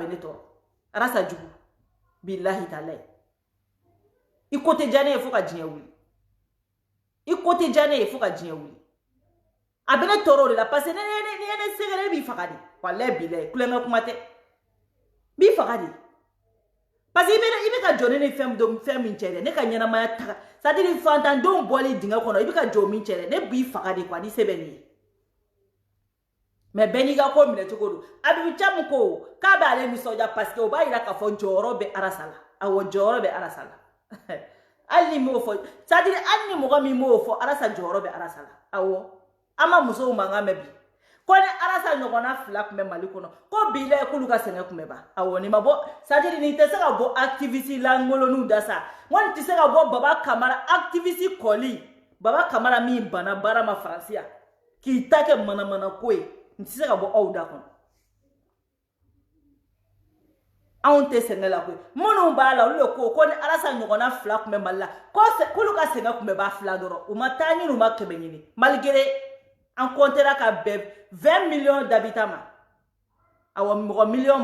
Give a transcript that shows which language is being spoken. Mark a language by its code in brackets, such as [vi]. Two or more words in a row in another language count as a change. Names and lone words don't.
[bm] bɛ ne tɔɔrɔ Arasa jugu [ar] billahi talahi [bm] i ko tɛ diya ne ye fo ka diɲɛ wuli i ko tɛ diya ne ye fo ka diɲɛ wuli a bɛ ne tɔɔrɔ o de la parce que ni ye ne sɛgɛrɛ ne b'i faga de [ar] walahi billahi [bm] kulonkɛ kuma tɛ b'i faga de parce que i bɛ ka jɔ ne ni fɛn min cɛ dɛ ne ka ɲɛnamaya taga [fr] c'est à dire [bm] fantandenw bɔli dingɛ kɔnɔ i bɛ ka jɔ min cɛ dɛ ne b'i faga de quoi ni se bɛ nin ye mais bɛɛ n'i ka ko minɛ cogo don Abibu Camu ko k'a bɛ ale nisɔndiya [fr] parce que [bm] o b'a yira k'a fɔ jɔyɔrɔ bɛ Arasa la awɔ jɔyɔrɔ bɛ Arasa la hali ni m'o fɔ [fr] c'est à dire [bm] hali ni mɔgɔ min m'o fɔ Arasa jɔyɔrɔ bɛ Arasa la awɔ an ma musow mankan mɛn bi ko ni Arasa ɲɔgɔnna 2 tun bɛ Mali kɔnɔ ko billahi k'olu ka sɛgɛn tun bɛ ban awɔ nin ma bɔ [fr] c'est à dire [bm] nin tɛ se ka bɔ activiste langoloniw da sa ngo nin tɛ se ka bɔ Baba Kamara activiste kɔli Baba Kamara min banna baara ma Faransi yan k'i ta kɛ manamana ko ye nin tɛ se ka bɔ aw da kɔnɔ anw tɛ sɛgɛn la koyi minnu b'a la olu de ko ni Arasa ɲɔgɔnna 2 tun bɛ Mali la k'olu ka sɛgɛn tun bɛ ban 2 dɔrɔn u ma taa ɲini u ma kɛmɛ ɲini malgré an comptera ka bɛn 20 [fr] millions d'habitants [bm] ma awɔ mɔgɔ million